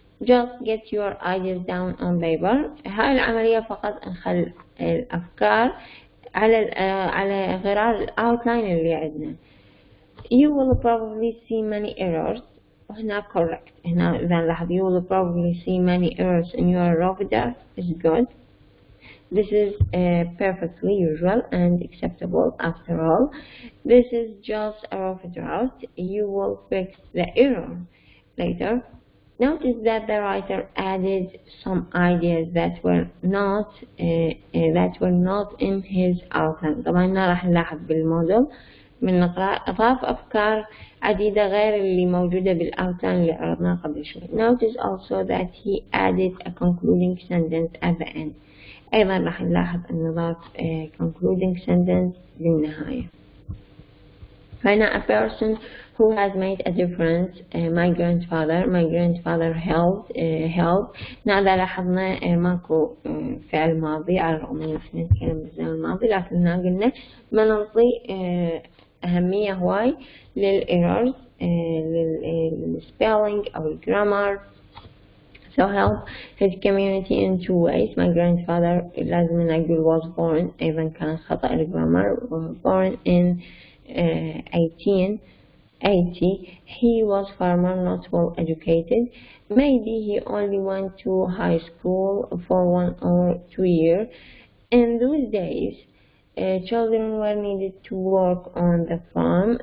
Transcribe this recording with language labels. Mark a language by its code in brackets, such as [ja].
[en] Just get your ideas down on paper. [ar] هاي العملية فقط نخلي الأفكار على غرار الأوتلاين اللي عندنا. [en] You will probably see many errors. [ar] هنا [en] correct. [ar] هنا إذا نلاحظ [en] you will probably see many errors in your rough draft is good. This is perfectly usual and acceptable after all. This is just a rough draft. You will fix the error later. Notice that the writer added some ideas that were not in his outline. [ar] طبعا راح نلاحظ بالموديل من نقرأ أضاف أفكار عديدة غير اللي موجودة بالأوتلاين اللي عرضناه قبل شوي. [en] Notice also that he added a concluding sentence at the end. [ar] أيضا راح نلاحظ أنه ضاف [en] concluding sentence [ar] للنهاية. هنا [en] a person who has made a difference. My grandfather helped. [ar] هذا لاحظنا ماكو فعل ماضي على الرغم ان احنا نتكلم بالزمن الماضي، لكن هنا قلنا ما نعطي أهمية هواي للإيرورز للspelling أو الجرامر. [en] So help his community in two ways. My grandfather [ar] لازم نقول [en] was born، [ar] أيضا كان خطأ الجرامر. [en] Born in 1880. He was farmer, not well educated. Maybe he only went to high school for 1 or 2 years. In those days, children were needed to work on the farm.